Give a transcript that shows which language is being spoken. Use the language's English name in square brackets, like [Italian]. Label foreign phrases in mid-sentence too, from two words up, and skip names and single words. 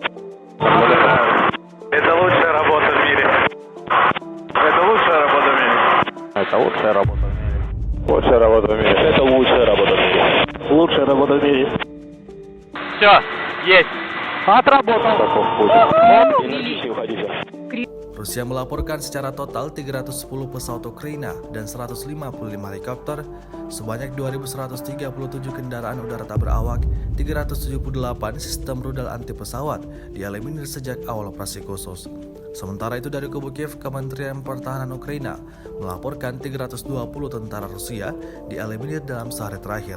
[Russian] Это лучшая работа в мире. Это лучшая работа в мире. Это лучшая работа в мире. Лучшая работа в мире. Это лучшая работа в мире. Лучшая работа в мире. Все, есть. Отработал. Таков путь. Энергичнее уходите. [Indonesian] Rusia melaporkan secara total 310 pesawat Ukraina dan 155 helikopter, sebanyak 2.137 kendaraan udara tak berawak, 378 sistem rudal anti pesawat dieliminir sejak awal operasi khusus. Sementara itu dari kubu Kiev, Kementerian Pertahanan Ukraina melaporkan 320 tentara Rusia dieliminir dalam sehari terakhir.